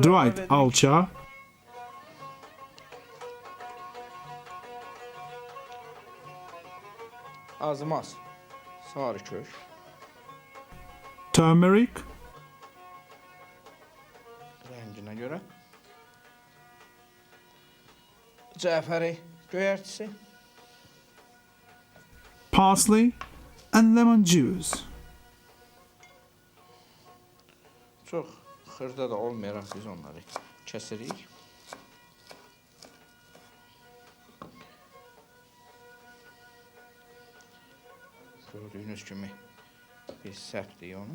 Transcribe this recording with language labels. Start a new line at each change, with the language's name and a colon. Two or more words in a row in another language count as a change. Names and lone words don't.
English: dried
Azerbaijani: əlavə edirik.
English: alcha,
Azerbaijani: Azmaz, sarı kök,
English: turmeric,
Azerbaijani: rənginə görə. Cəfəri göyərtisi,
English: parsley, and lemon juice.
Azerbaijani: çox xırda da olmayaraq biz onları kəsirik. Gördüyünüz kimi biz səpdik onu.